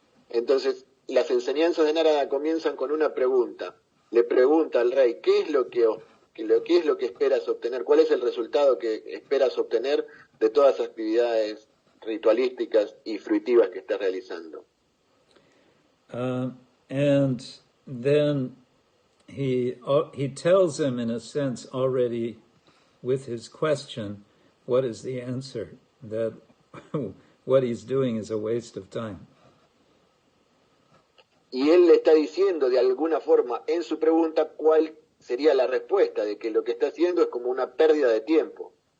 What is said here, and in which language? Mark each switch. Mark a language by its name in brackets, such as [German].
[Spanish] Entonces, las enseñanzas de Narada comienzan con una pregunta. Le pregunta al rey, ¿qué es lo que esperas obtener? ¿Cuál es el resultado que esperas obtener de todas las actividades ritualísticas y fruitivas que estás realizando? [English] And then he tells him, in a sense, already with his question, what is the answer, that what he's doing is a waste of time. [Spanish] Y él le está diciendo de alguna forma en su pregunta cuál sería la respuesta, de que lo que está haciendo es como una pérdida de tiempo.